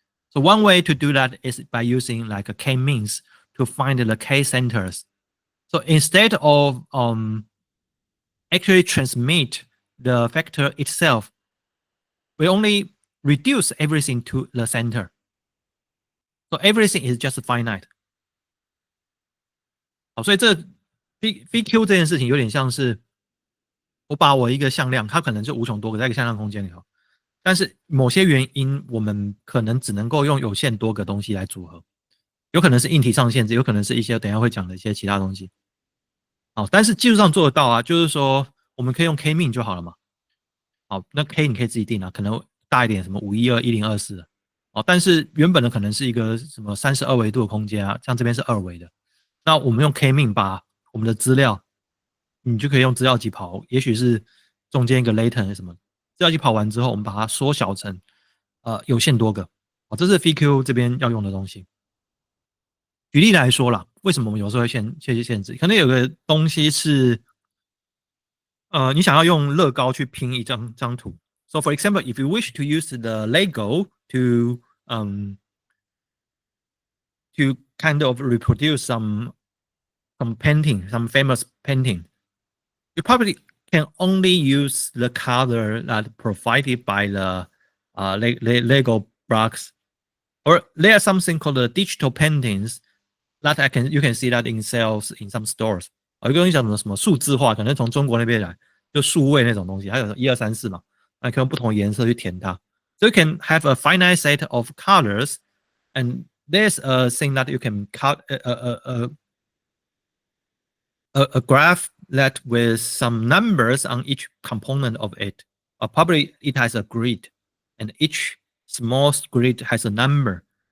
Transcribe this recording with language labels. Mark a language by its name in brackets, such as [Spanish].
[English] So one way to do that is by using like a k-means to find the k-centers. So instead of actually transmit the vector itself, we only reduce everything to the center. So everything is just finite. [Chinese] 好，所以这 VQ 这件事情有点像是我把我一个向量，它可能就无穷多个在一个向量空间里头。但是某些原因，我们可能只能够用有限多个东西来组合，有可能是硬体上限制，有可能是一些等一下会讲的一些其他东西。好，但是技术上做得到啊，就是说我们可以用 k-mean 就好了嘛。好，那 k 你可以自己定啊，可能大一点，什么512、1024。但是原本的可能是一个什么32维度的空间啊，像这边是2维的。那我们用 k-mean 把我们的资料，你就可以用资料集跑，也许是中间一个 latent 什么。资料集跑完之后，我们把它缩小成有限多个，这是 VQ 这边要用的东西。举例来说啦，为什么我们有时候会限制？可能有个东西是你想要用乐高去拼一张图。 [English] So for example, if you wish to use the Lego to kind of reproduce some painting, some famous painting, you probably can only use the color that provided by the Lego blocks, or there are something called the digital paintings that you can see that in sales in some stores. [Chinese] 有一个东西叫什么数字化，可能从中国那边来，就数位那种东西，还有1、2、3、4嘛。可以用不同的颜色去填它。 [English] So you can have a finite set of colors, and there's a thing that you can cut a graph that with some numbers on each component of it. Or probably it has a grid, and each small grid has a number.